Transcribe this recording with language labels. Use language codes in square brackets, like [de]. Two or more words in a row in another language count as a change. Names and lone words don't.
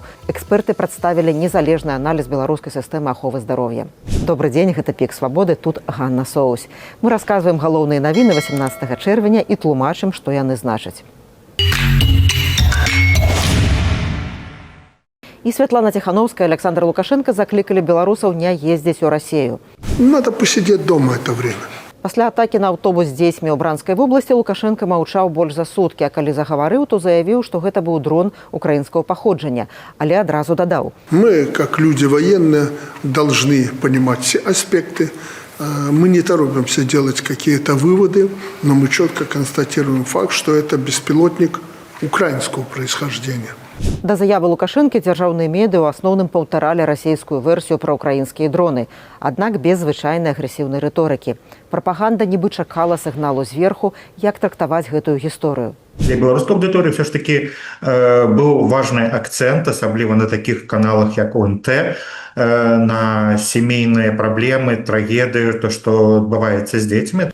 [be] Эксперты прадставілі незалежны аналіз беларускай сістэмы аховы здароўя. Добры дзень, гэта Пік Свабоды, тут Ганна Соусь. Мы расказваем галоўныя навіны 18 чэрвеня і тлумачым, што яны значаць. [ru] І Святлана Тихановская и Александр Лукашенко закликали белорусов не ездить в Россию. Надо посидеть дома это время. [be] Пасля атакі на аўтобус з дзецьмі ў Бранскай вобласці Лукашенко маўчаў больш за суткі, а калі загаварыў, то заявіў, што гэта быў дрон украінскага паходжання, але адразу дадаў. Мы, как люди военные, должны понимать все аспекты. Мы не торопимся делать какие-то выводы, но мы четко констатируем факт, что это беспилотник украинского происхождения. Да заявы Лукашэнкі дзяржаўныя медыа ў асноўным паўтаралі расійскую версію пра украінскія дроны, аднак без звычайнай агрэсіўнай рыторыкі. Прапаганда нібы чакала сігналу зверху, як трактаваць гэтую гісторыю. Для беларускай аўдыторыі [ru] все ж таки [be] быў важны акцэнт, асабліва на такіх каналах, як ОНТ, на сямейныя праблемы, трагедыі, то, што адбываецца з дзецьмі.